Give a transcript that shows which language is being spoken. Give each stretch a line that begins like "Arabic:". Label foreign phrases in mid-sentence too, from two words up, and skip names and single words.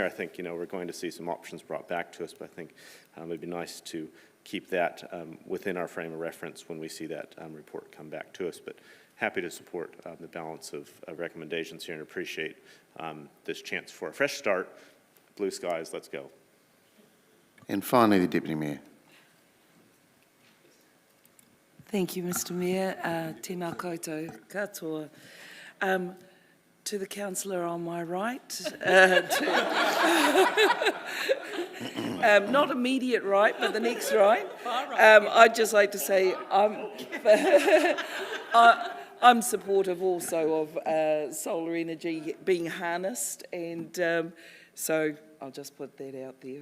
English: I think, we're going to see some options brought back to us, but I think it would be nice to keep that within our frame of reference when we see that report come back to us. But happy to support the balance of recommendations here and appreciate this chance for a fresh start. Blue skies, let's go. And finally, the Deputy Mayor. Thank you, Mr. Mayor.
Māori: Tēnā koutou katoa.
English: To the councillor on my right, not immediate right, but the next right. I'd just like to say I'm supportive also of solar energy being harnessed, and so I'll just put that out there.